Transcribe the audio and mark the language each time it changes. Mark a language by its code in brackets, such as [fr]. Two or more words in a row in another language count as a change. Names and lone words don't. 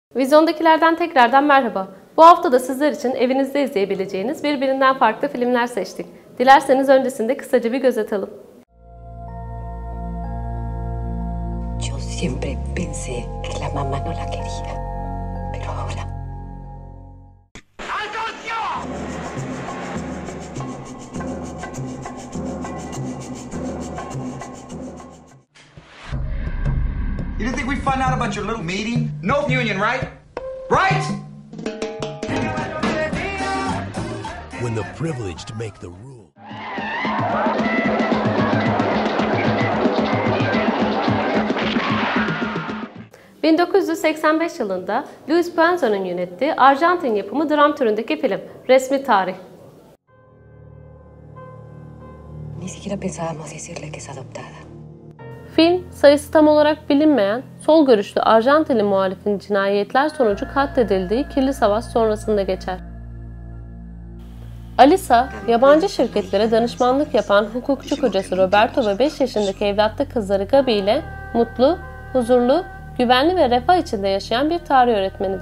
[tr] Vizyondakilerden tekrardan merhaba. Bu hafta da sizler için evinizde izleyebileceğiniz birbirinden farklı filmler seçtik. Dilerseniz öncesinde kısaca bir göz atalım. [es] Yo siempre pensé que la mamá no la quería, pero ahora... [en] You didn't think we'd find out about your little meeting? No union, right? Right? When the privileged make the rule. [tr] 1985 yılında Luis Puenzon'un yönettiği Arjantin yapımı dram türündeki film Resmi Tarih. [es] Ni siquiera pensábamos decirle que es adoptada. [tr] Film, sayısı tam olarak bilinmeyen, sol görüşlü Arjantinli muhalifin cinayetler sonucu katledildiği kirli savaş sonrasında geçer. Alisa, yabancı şirketlere danışmanlık yapan hukukçu kocası Roberto ve 5 yaşındaki evlatlı kızları Gabi ile mutlu, huzurlu, güvenli ve refah içinde yaşayan bir tarih öğretmenidir.